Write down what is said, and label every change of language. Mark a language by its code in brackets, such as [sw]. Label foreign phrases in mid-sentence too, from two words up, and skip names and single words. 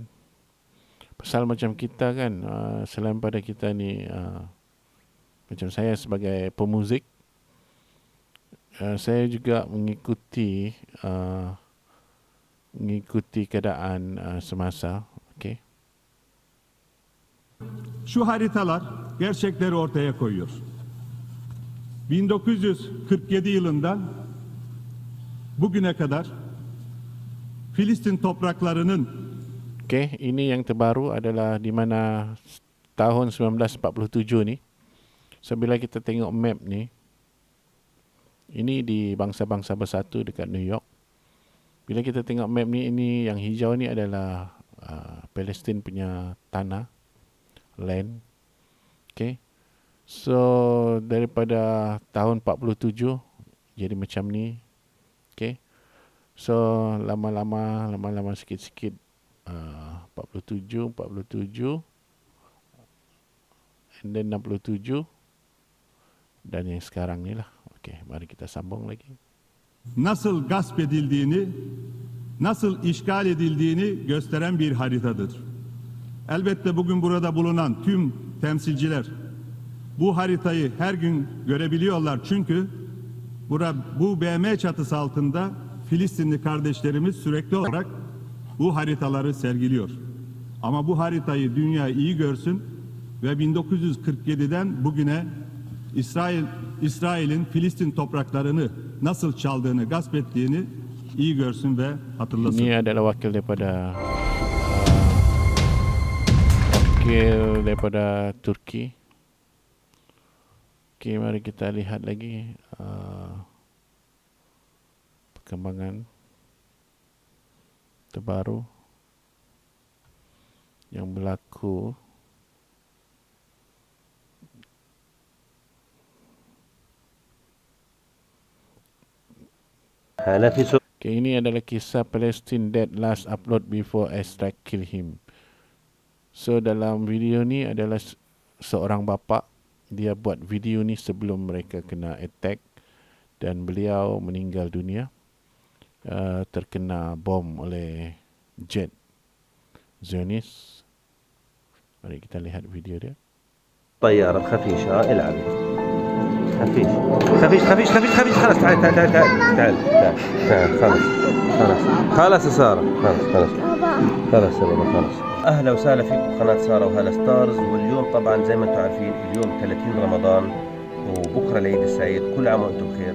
[ms] Pasal macam kita kan, selain pada kita ni, macam saya sebagai pemuzik, saya juga mengikuti keadaan semasa. Okey. [tr] Şu haritalar gerçekleri ortaya koyuyor. 1947 yılından bugüne kadar Filistin topraklarının [ms] Okey, ini yang terbaru adalah di mana tahun 1947 ni. So bila kita tengok map ni, ini di bangsa-bangsa bersatu dekat New York. Bila kita tengok map ni, ini yang hijau ni adalah Palestine punya tanah, land. Okay. So daripada tahun 47 jadi macam ni. Okay. So lama-lama sikit-sikit 47 [en] and then [ms] 67 dan yang sekarang ni lah. Okay, mari kita sambung lagi. [tr] nasıl gasp edildiğini, nasıl işgal edildiğini gösteren bir haritadır. Elbette bugün burada bulunan tüm temsilciler bu haritayı her gün görebiliyorlar çünkü bu BM çatısı altında Filistinli kardeşlerimiz sürekli olarak bu haritaları sergiliyor. Ama bu haritayı dünya iyi görsün ve 1947'den bugüne İsrail'in Filistin topraklarını nasıl çaldığını, gasp ettiğini iyi görsün ve hatırlasın. [ms] Ini adalah wakil daripada Turki. Okey, mari kita lihat lagi perkembangan terbaru yang berlaku Okay, ini adalah kisah Palestine [en] dead last upload before airstrike kill him. [ms] So dalam video ni adalah seorang bapa, dia buat video ni sebelum mereka kena attack dan beliau meninggal dunia terkena bom oleh jet Zionis. Mari kita lihat video dia. [ar] طيارة خفيشة العبي خفيش خفيش خفيش خفيش خفيش خلاص تعال تعال تعال تعال تعال تعال خلاص خلاص خلاص يا سارة خلاص خلاص خلاص يا بابا خلاص. أهلا وسهلا فيكم قناة سارة وهلا ستارز. واليوم طبعا زي ما انتم عارفين اليوم 30 رمضان وبكرة العيد السعيد، كل عام وانتم بخير.